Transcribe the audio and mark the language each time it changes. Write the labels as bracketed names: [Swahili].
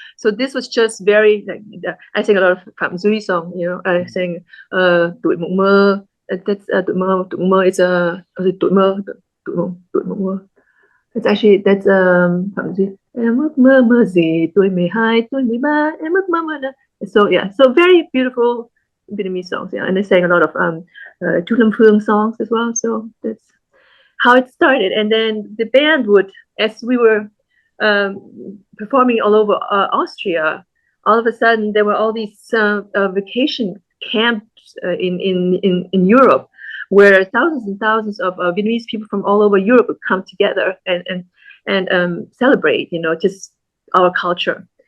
[English] So this was just very like I sang a lot of Phạm Duy song. I sang Tuổi Mộng Mơ. That's Tuổi Mơ. It's Tuổi Mơ. Tuổi Mộng Mơ. It's actually that's Phạm Duy. [Vietnamese] Em ước mơ mơ gì tuổi 12, tuổi 13, em ước mơ mơ. [English] So very beautiful Vietnamese songs, and I sang a lot of Chu Lâm Phương songs as well. So that's how it started. And then the band would, as we were performing all over Austria, all of a sudden there were all these vacation camps in Europe, where thousands and thousands of Vietnamese people from all over Europe would come together and celebrate, just our culture.